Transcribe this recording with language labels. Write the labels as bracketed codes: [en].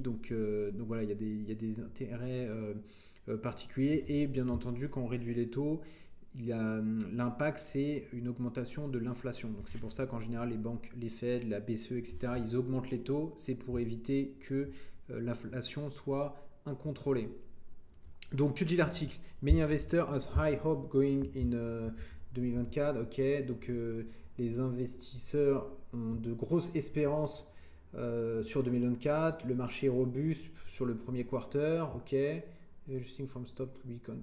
[fr] Donc voilà, il y a des intérêts particuliers. Et bien entendu, quand on réduit les taux, l'impact, c'est une augmentation de l'inflation. Donc c'est pour ça qu'en général, les banques, les Fed, la BCE, etc., ils augmentent les taux. C'est pour éviter que l'inflation soit incontrôlée. Donc que dit l'article? [en] Many investors has high hope going in 2024. [fr] Ok, donc les investisseurs ont de grosses espérances sur 2024. Le marché est robuste sur le premier quarter. [en] Ok, everything from stock to Bitcoin.